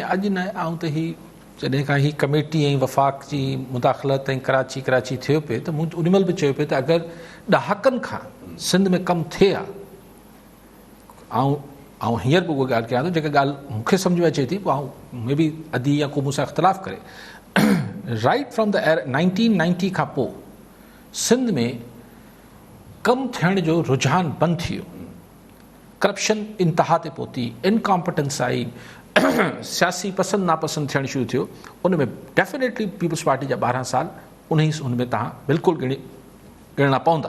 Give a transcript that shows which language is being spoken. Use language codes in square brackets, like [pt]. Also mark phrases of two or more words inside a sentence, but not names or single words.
[sd] अॼु न आऊं त ही जॾहिं खां ही कमेटी ऐं वफ़ाक़ जी मुदाख़लत ऐं कराची थियो पिए त मूं उन महिल बि चयो पिए त अगरि ॾहाकनि खां सिंध में कमु थिए आहे, ऐं हींअर बि उहा ॻाल्हि कयां थो जेका ॻाल्हि मूंखे सम्झ में अचे थी, पोइ में बि अदी या को मूंसां इख़्तिलाफ़ करे, [en] right from the [sd] 1990 खां पोइ सिंध में कमु थियण जो रुझान बंदि थी वियो। करप्शन इंतिहा ते पहुती, इनकॉम्पिटेंस आई, सियासी पसंदि नापसंदि थियणु शुरू थियो। उन में डेफिनेटली पीपल्स पार्टी जा 12 साल उन में तव्हां बिल्कुलु ॻणना पवंदा।